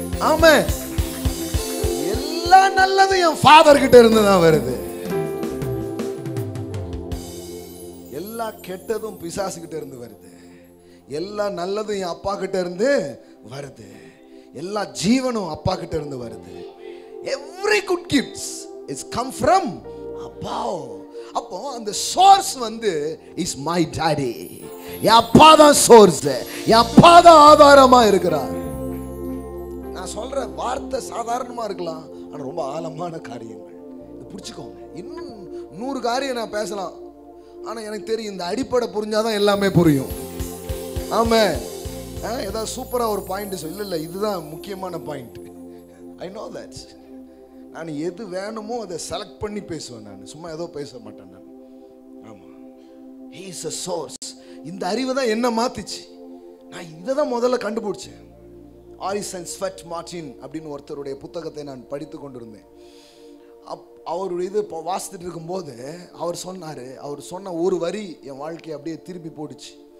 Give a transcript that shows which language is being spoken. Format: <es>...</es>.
<ta>ஆமா, எல்லா நல்லதும் என் ஃபாதர் கிட்ட இருந்து தான் வருது. எல்லா கெட்டதும் பிசாசு கிட்ட இருந்து வருது. எல்லா நல்லதும் என் அப்பா கிட்ட இருந்து வருது. எல்லா ஜீவனும் அப்பா கிட்ட இருந்து வருது.</ta> <en>Every good gifts is come from above.</en> <ta>அப்போ அந்த சோர்ஸ்</ta> <en>is my daddy.</en> <ta>என் அப்பா தான் சோர்ஸ், என் அப்பா தான் ஆதாரமா இருக்கிறார். நான் சொல்ற வார்த்தை சாதாரணமா இருக்கலாம், ஆனா ரொம்ப ஆழமான காரியங்கள். இதை புரிச்சுக்கோங்க. இன்னும் 100 காரியம் நான் பேசலாம், ஆனா எனக்கு தெரியும் இந்த அடிப்படை புரிஞ்சாதான் எல்லாமே புரியும். ஆமா, ஏதாவது சூப்பரா ஒரு பாயிண்ட் சொல்ல, இல்ல இதுதான் முக்கியமான பாயிண்ட்.</ta> <en>I know that.</en> <ta>நான் எது வேணுமோ அதை செலக்ட் பண்ணி பேசுவேன். நான் சும்மா ஏதோ பேச மாட்டேன் நான். ஆமா,</ta> <en>he is a source.</en> <ta>இந்த அறிவு தான் என்ன மாத்திச்சு. நான் இதை தான் முதல்ல கண்டுபிடிச்சேன். ஆரிசன் ஸ்வெட் மார்டின் அப்படின்னு ஒருத்தருடைய புத்தகத்தை நான் படித்து கொண்டிருந்தேன். அவருடைய இது வாசித்துட்டு இருக்கும்போது அவர் சொன்ன ஒரு வரி என் வாழ்க்கையை அப்படியே திருப்பி போடுச்சு.</ta>